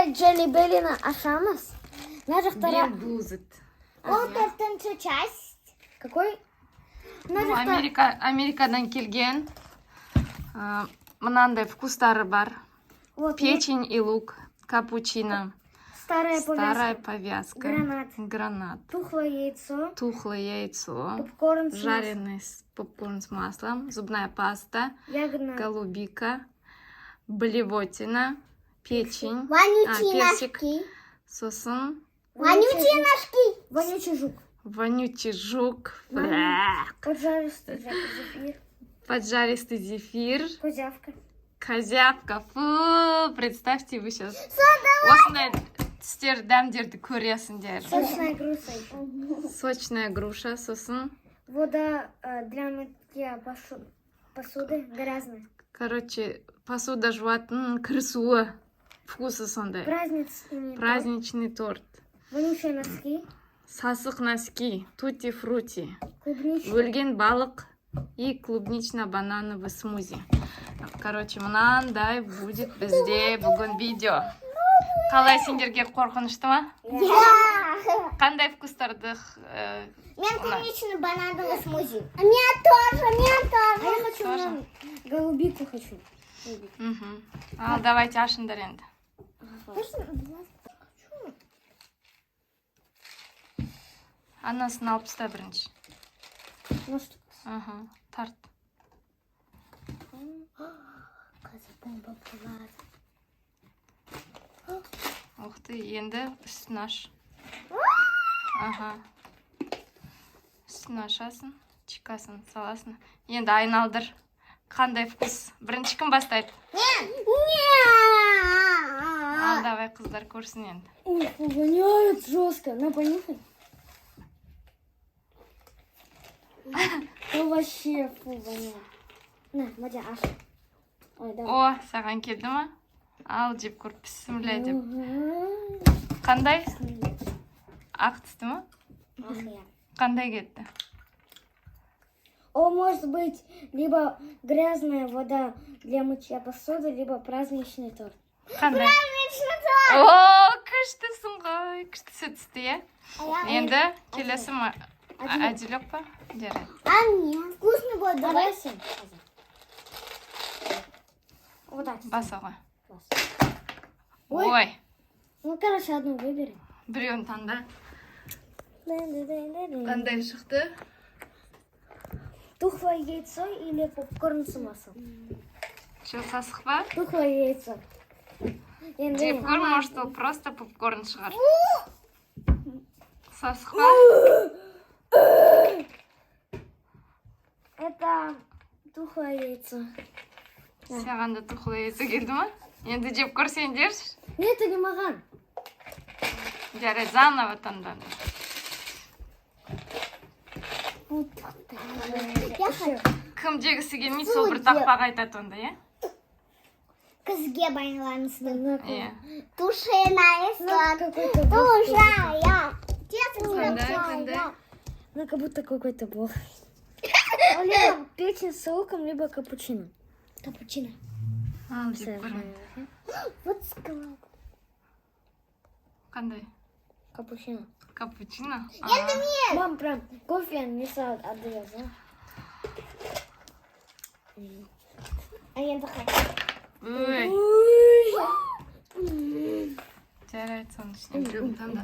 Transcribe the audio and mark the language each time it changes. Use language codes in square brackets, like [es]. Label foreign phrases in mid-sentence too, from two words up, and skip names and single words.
[kk] Белли-Беллины ашамыз. Белгузит. Ол төртінші [ru] часть. Какой? Ну, [kk] Америкадан келген. Мынандай вкустары бар. [ru] Вот, Печень и лук. Капучино. старая повязка. Гранат. Тухлое яйцо. Попкорн Жареный попкорн с маслом. Зубная паста. Голубика. Блевотина. Печень. Персик. Сосын. Вонючий жук. Вонючий жук. Поджаристый зефир. Козявка. Фу, представьте, вы сейчас [kk] осындай түстер дәмдерді көресіңдер. [ru] Сочная груша, сосын. Вода для мытья посуды грязная. Короче, посуда жуатын кірісуі. Вкусы сондай. Праздничный торт. Вонючие носки. Сасық носки. Тути-фрути. Клубничный. [kk] Өлген балық [ru] и клубнично-банановый смузи. [kk] Короче, мынандай будет бізде бүгін видео. Қалай сендерге қорқынышты ма? Қандай вкустарды? [ru] Мен клубничный банановый смузи. Мне тоже. А я хочу голубику хочу. [kk] Ал, давайте ашыңдар енді. Анасын алып таста бірінші. Тарт. [ru] Ух ты, [kk] енді үстін аш. Үстін ашасын, чикасын саласын. Енді айналдыр. Қандай вкус? Бірінші кім бастайды? Ал, давай, қыздар көрсін енді. [ru] Ух, воняет жестко. На, понюхай. Ну вообще фу, воняет. На, [kk] Мадя, аш. Ой, давай. О, саған келді ма? Ал, жеп көріп бісміллә деп. Қандай? Ақ түсті ма? Қандай кетті? [ru] О, может быть, либо грязная вода для мытья посуды, либо праздничный торт. [kk] Қандай? О, күштісің ғой. Күштісі түсті, е? Енді келесі ма? Әділік па? Жарайды. [ru] А нет, вкусный будет. Давай сен. Вот так. [kk] Басаға. Ой. [ru] Ну, короче, одну выбери. [kk] Біреуін таңда. Қандай шықты? [ru] Тухлое яйцо или попкорн с маслом? Что, [kk] сасық па? [ru] Тухлое яйцо. [kk] Жеп көр, может, ол просто попкорн шығар. Сасық па? [ru] Это тухлое яйцо. [kk] Саған да [ru] тухлое яйцо [kk] келді ма? Енді жеп көрсеңдерші. [ru] Нет, это не маған. [kk] Жарайды, заново таңданды. Кім жегісі келмейді, сол бір тақпақ айтады онда, е? Қызге байланысты. [ru] Тушеная сладкая. [kk] Қандай? [ru] Ну, как будто какой-то бог. Печень с луком, либо капучино. Капучино. [kk] Ал, жеп көр. [ru] Вот склад. [kk] Қандай? [ru] Капучино. Капучино? Мам, прям кофе не отдает, да? А я такая. Ой. [kk] Жарайды, соны ішінен біреуін таңда.